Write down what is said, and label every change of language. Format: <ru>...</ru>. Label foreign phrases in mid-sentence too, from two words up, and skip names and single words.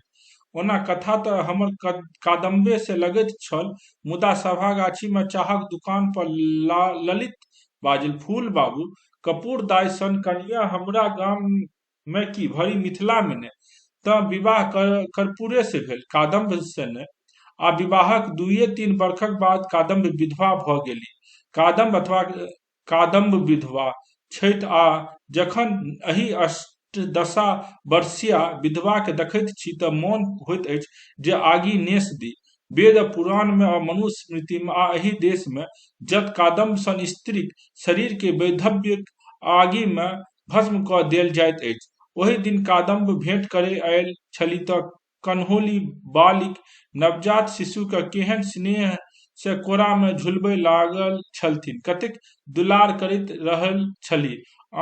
<mai>ओना कथा तऽ हमर कादम्बे से लगैत छल, मुदा सभा गाछी में चाहक दुकान पर ललित बाजिल, फूल बाबू कपूर दाय सन कनिया हमरा गाम में की भरी मिथिला में ने तऽ विवाह कर्पूरे से भेल, कादम्ब से ने। आ विवाहक 2-3 वर्षक बाद कादम्ब विधवा भऽ गेली। कादम्ब अथवा कादम्ब विधवा छथि, आ जखन एहि अष्टदशा वर्षीया विधवा के देखैत छी तऽ मोन होइत अछि जे आगि नेस दी। वेद पुराण में आ मनुस्मृति में आ एहि देश में जत कादम्ब सन स्त्रीक शरीर के वैधव्य आगि में भस्म कऽ देल जाइत अछि। ओहि दिन कादम्ब भेंट करे आयल छली तऽ कन्होली बालिक नवजात शिशु के केहन स्नेह से कोरा में झुलबय लागल छलथिन, कतेक दुलार करैत रहल छलीह।</mai>